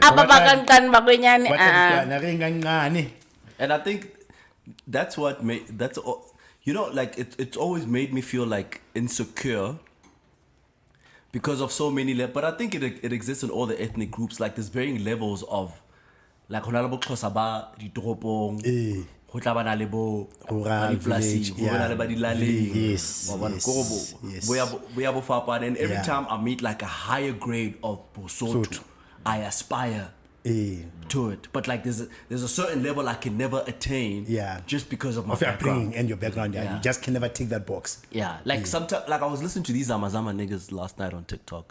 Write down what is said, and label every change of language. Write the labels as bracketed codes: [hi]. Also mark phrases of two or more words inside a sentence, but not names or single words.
[en] Ababakancane bakwenyani, And I think that's what made like it's always made me feel like insecure because of so many but I think it exists in all the ethnic groups. Like there's varying levels of like [st] ho na le bo Xhosa ba ditoropong, ho tla bana le bo [en] rural village, [st] ho na le ba dilaleng, [en] yes, [st] wa bona, [en] yes, koro yes. [st] bo ya bo fapana. [en] And every Yeah. time I meet like a higher grade of Bosotho, Sotho. I aspire to it, but like there's a certain level I can never attain, just because of my Of your background. upbringing and your background, yeah. You just can never take that box. Yeah, like sometimes, like I was listening to these Amazama niggas last night on TikTok.